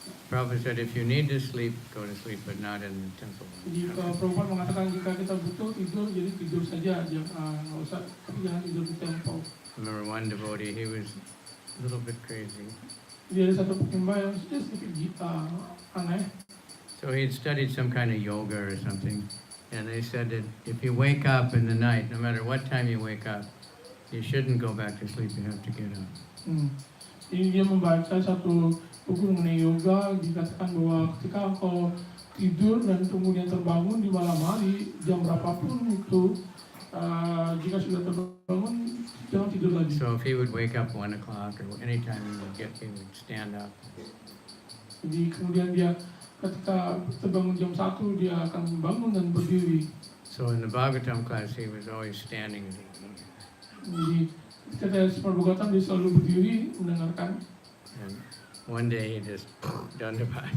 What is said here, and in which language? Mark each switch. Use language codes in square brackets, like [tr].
[en] Prabhupada said if you need to sleep, go to sleep, but not in the temple. [id] Jadi Prabhupada mengatakan jika kita butuh tidur, jadi tidur saja, nggak usah, tapi jangan tidur di temple. [en] I remember one devotee, he was a little bit crazy. [id] Dia ada satu penyembah yang sedikit aneh. [en] So he had studied some kind of yoga or something, and they said that if you wake up in the night, no matter what time you wake up, you shouldn't go back to sleep, you have to get up. [id] Jadi dia membaca satu buku mengenai yoga, dikatakan bahwa ketika engkau tidur dan kemudian terbangun di malam hari, jam berapapun itu, jika sudah terbangun, jangan tidur lagi. [en] So if he would wake up 1 o'clock or any time he would stand up. [id] Jadi kemudian dia ketika terbangun jam 1, dia akan bangun dan berdiri. [en] So in the Bhagavatam class, he was always standing. [id] Jadi ketika Srimad Bhagavatam dia selalu berdiri mendengarkan. [en] And one day he just done the